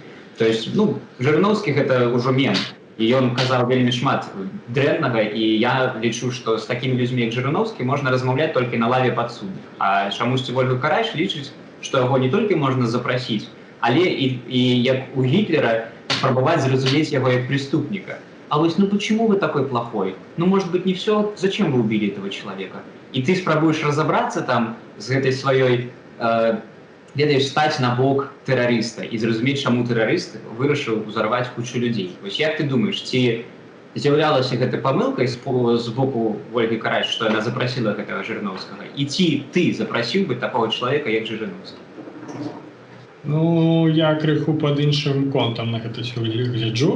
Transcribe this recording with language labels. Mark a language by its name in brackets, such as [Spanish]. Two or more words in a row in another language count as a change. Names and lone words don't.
[Russian] То есть, [Belarusian] Жырыноўскі гэта ўжо мем, і ён казаў вельмі шмат дрэннага, і я лічу, што з такімі людзьмі, як Жырыноўскі, можна размаўляць толькі на лаве падсудных. А чамусьці Ольга Карач лічыць, што яго не толькі можна запрасіць, але і як у Гітлера спрабаваць зразумець яго як преступніка. А вось, [Russian] почему вы такой плохой? Может быть, не все? Зачем вы убили этого человека? И ты спробуешь разобраться там с этой своей, ведаешь, стать на бок террориста и [Belarusian] зразумець, чаму тэрарыст вырашыў узарваць кучу людзей. Вось як ты думаешь, ці з'яўлялася гэта памылкай з боку Ольгі Карач, што яна запрасіла гэтага Жырыноўскага? І ці ты запрасіў бы такого чалавека, як Жырыноўскі? Ну, я крыху пад іншым контам на гэта ўсё гляджу.